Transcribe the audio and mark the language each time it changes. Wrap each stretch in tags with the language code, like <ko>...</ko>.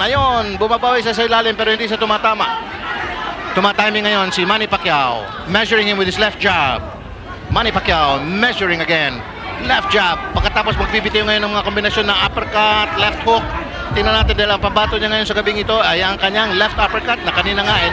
<tl>Ayun, bumabawi sa ilalim pero hindi siya tumatama. Tumatiming ngayon si Manny Pacquiao.</tl> <en>Measuring him with his left jab. Manny Pacquiao measuring again. Left jab.</en> <tl>Pagkatapos magbibitiw ngayon ng mga kombinasyon ng uppercut, left hook. Tingnan natin dahil ang pambato niya ngayon sa gabing ito ay ang kanyang left uppercut na kanina nga.</tl>